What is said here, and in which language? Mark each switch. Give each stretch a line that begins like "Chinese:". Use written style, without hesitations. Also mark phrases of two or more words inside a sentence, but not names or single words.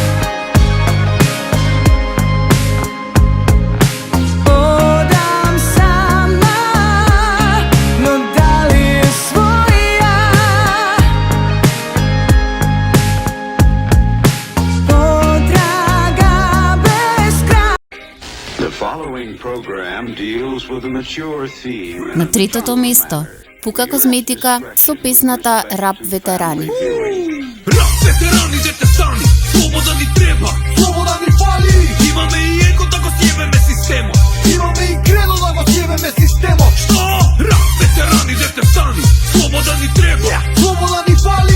Macedonian: Одам сама, но дали е своја? Потрага без крај.
English: The following program deals with a mature theme.
Macedonian: На третото место, Пука Козметика со песната Рап ветерани. Рап ветерани, дете стани, слобода ни треба, слобода ни фали. Имаме и еко да го сјебеме системот, имаме и кредо да го сјебеме системот. Што? Рап ветерани, дете стани, слобода ни треба, слобода ни фали.